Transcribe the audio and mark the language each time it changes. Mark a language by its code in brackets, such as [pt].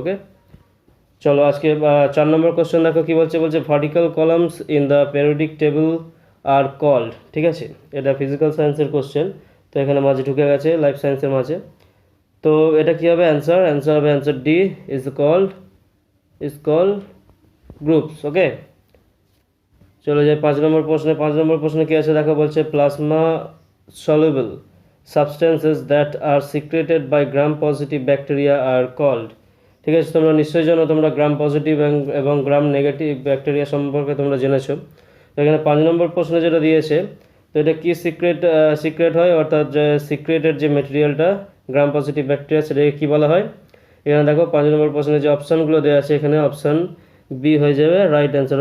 [bn] ওকে, চলো আজকে 4 নম্বর কোশ্চেন দেখো কি বলছে, vertical columns in the periodic table are called, ঠিক আছে। এটা ফিজিক্যাল সায়েন্সের কোশ্চেন, তো এখানে মাঝে ঢুকে গেছে লাইফ সায়েন্সের মাঝে। তো এটা কী হবে অ্যান্সার হবে answer D is called groups. ওকে, চলে যায় 5 নম্বর প্রশ্নে। [en] 5 নম্বর প্রশ্নে কী আছে দেখো, বলছে plasma soluble substances that are secreted by gram positive bacteria are called, ঠিক আছে। [bn] তোমরা নিশ্চয়ই জানো, তোমরা গ্রাম পজিটিভ এবং গ্রাম নেগেটিভ ব্যাকটেরিয়া সম্পর্কে তোমরা জেনেছো। তো এখানে 5 নম্বর প্রশ্নে যেটা দিয়েছে, তো এটা কি সিক্রেট হয়, অর্থাৎ যে সিক্রেটের যে মেটেরিয়ালটা গ্রাম পজিটিভ ব্যাকটেরিয়া সেটাকে কী বলা হয়। এখানে দেখো 5 নম্বর প্রশ্নে যে অপশানগুলো দেওয়া আছে এখানে অপশান বি হয়ে যাবে রাইট অ্যান্সার।